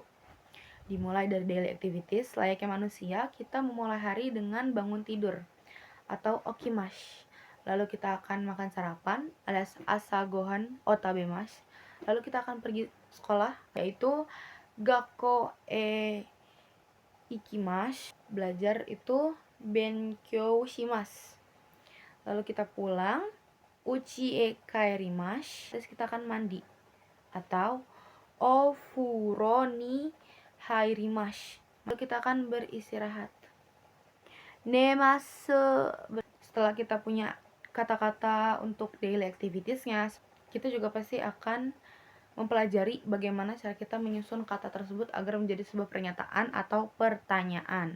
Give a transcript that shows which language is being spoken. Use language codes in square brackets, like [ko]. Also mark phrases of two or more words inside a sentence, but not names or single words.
[id] Dimulai dari [en] daily activities, [id] layaknya manusia, kita memulai hari dengan bangun tidur atau okimash. Lalu kita akan makan sarapan alias [ja] 朝ご飯を食べます. [id] Lalu kita akan pergi sekolah, yaitu [ja] 学校行きます. [id] Belajar itu [ja] 勉強します. [id] Lalu kita pulang, [ja] 家へ帰ります. [id] Terus kita akan mandi atau [ja] お風呂に入ります. [id] Lalu kita akan beristirahat. [ja] Nemasu. [id] Setelah kita punya kata-kata untuk [en] daily activitiesnya, [id] kita juga pasti akan mempelajari bagaimana cara kita menyusun kata tersebut agar menjadi sebuah pernyataan atau pertanyaan.